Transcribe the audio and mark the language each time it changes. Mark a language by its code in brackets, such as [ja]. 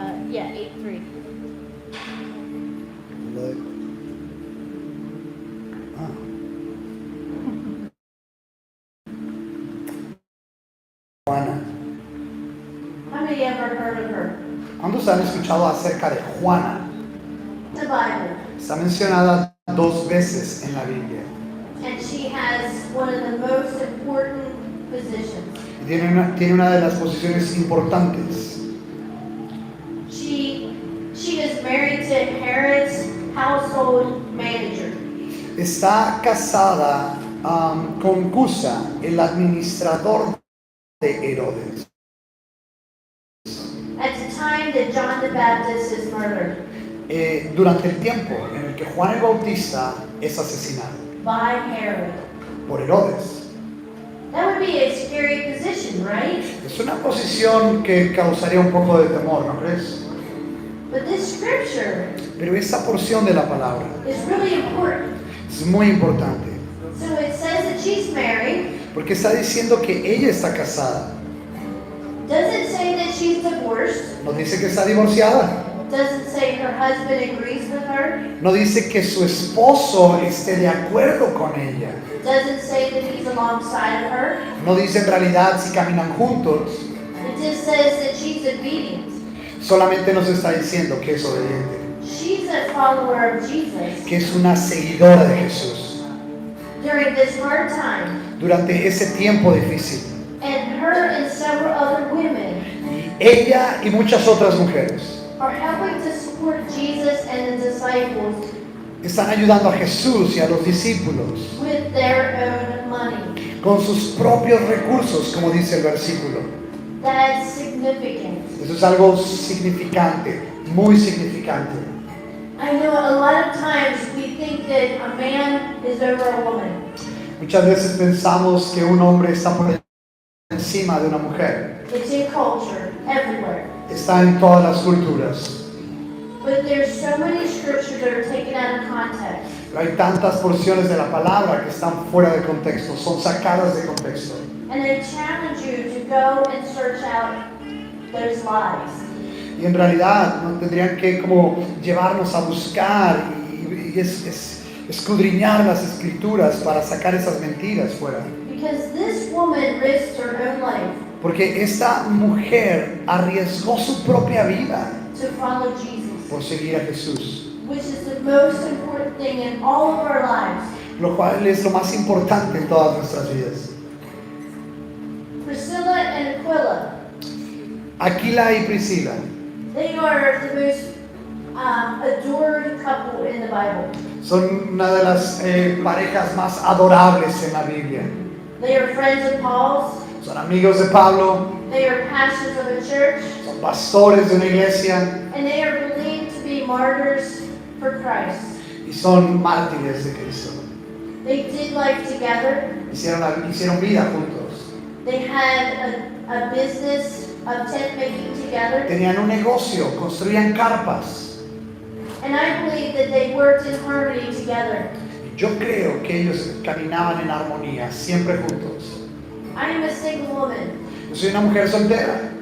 [en] Yeah, 8:3. Look. Ah. [es] Juana. [en] How many ever heard of her? [es] ¿Cuántos han escuchado acerca de Juana? [en] The Bible. [es] Está mencionada 2 veces en la Biblia. [en] And she has one of the most important positions. [es] Y tiene una de las posiciones importantes. [en] She is married to Herod's household manager. [es] Está casada con Cusa, el administrador de Herodes. [en] At the time that John the Baptist is murdered [es] Durante el tiempo en el que Juan el Bautista es asesinado [en] by Herod. [es] por Herodes. [en] That would be a scary position, right? [es] Es una posición que causaría un poco de temor, ¿no crees? [en] But this scripture [es] Pero esta porción de la palabra [en] is really important. [es] es muy importante, [en] So it says that she's married. [es] porque está diciendo que ella está casada. [en] Doesn't say that she's divorced. [es] No dice que está divorciada, [en] Doesn't say her husband agrees with her. [es] no dice que su esposo esté de acuerdo con ella, [en] Doesn't say that he's alongside of her. [es] no dice en realidad si caminan juntos, [en] It just says that she's obedient. [es] solamente nos está diciendo que es obediente, [en] She's a follower of Jesus. [es] que es una seguidora de Jesús [en] During this hard time, [es] durante ese tiempo difícil. [en] and her and several other women [es] Y ella y muchas otras mujeres [en] are helping to support Jesus and the disciples [es] están ayudando a Jesús y a los discípulos [en] with their own money. [es] con sus propios recursos, como dice el versículo. [en] That's significant. [es] Eso es algo significante, muy significante. [en] I know a lot of times we think that a man is over a woman. [es] Muchas veces pensamos que un hombre está por encima de una mujer. [en] It's in culture, everywhere. [es] Está en todas las culturas. [en] But there's so many scriptures that are taken out of context. [es] Pero hay tantas porciones de la palabra que están fuera de contexto, son sacadas de contexto. [en] And I challenge you to go and search out those lies. [es] Y en realidad no tendrían que como llevarnos a buscar y escudriñar las escrituras para sacar esas mentiras fuera. [en] Because this woman risked her own life [es] Porque esta mujer arriesgó su propia vida [en] to follow Jesus, [es] por seguir a Jesús, [en] which is the most important thing in all of our lives. [es] lo cual es lo más importante en todas nuestras vidas. [en] Priscilla and Aquila, [es] Aquila y Priscila [en] they are the most adored couple in the Bible. [es] son una de las parejas más adorables en la Biblia. [en] They are friends of Paul's. [es] Son amigos de Pablo, [en] They are pastors of a church, [es] son pastores de una iglesia [en] and they are believed to be martyrs for Christ. [es] y son mártires de Cristo. [en] They did life together. [es] Hicieron vida juntos. [en] They had a business of tent making together. [es] Tenían un negocio, construían carpas. [en] And I believe that they worked in harmony together. [es] Yo creo que ellos caminaban en armonía, siempre juntos. [en] I am a single woman. [es] Yo soy una mujer soltera.